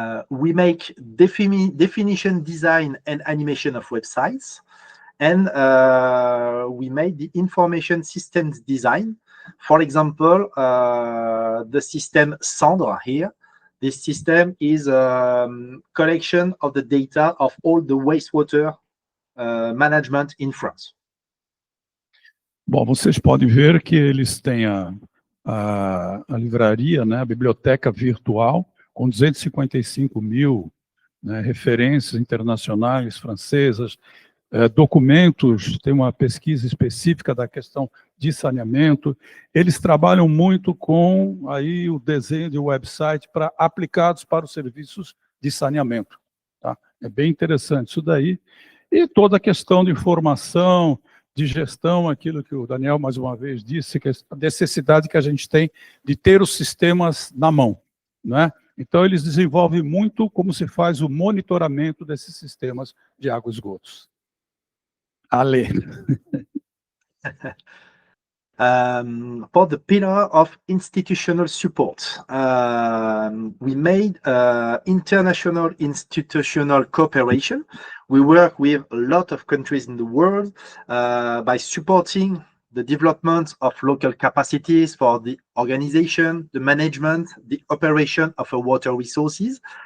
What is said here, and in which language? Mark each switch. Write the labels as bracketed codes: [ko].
[en] We make definition, design, and animation of websites, and we made the information systems design. For example, the system Sandre here. This system is a collection of the data of all the wastewater management in France. [pt] Bom, vocês podem ver que eles têm a livraria, né, a biblioteca virtual, com 255 mil, né, referências internacionais, francesas, documentos, tem uma pesquisa específica da questão de saneamento. Eles trabalham muito com aí o desenho de website aplicados para os serviços de saneamento. Tá? É bem interessante isso daí. E toda a questão de informação, de gestão, aquilo que o Daniel mais uma vez disse, que é a necessidade que a gente tem de ter os sistemas na mão, né? Então eles desenvolvem muito como se faz o monitoramento desses sistemas de água e esgotos. Ale. [en] For the pillar of institutional support, we made international institutional cooperation. We work with a lot of countries in the world by supporting the development of local capacities for the organization, the management, the operation of water resources.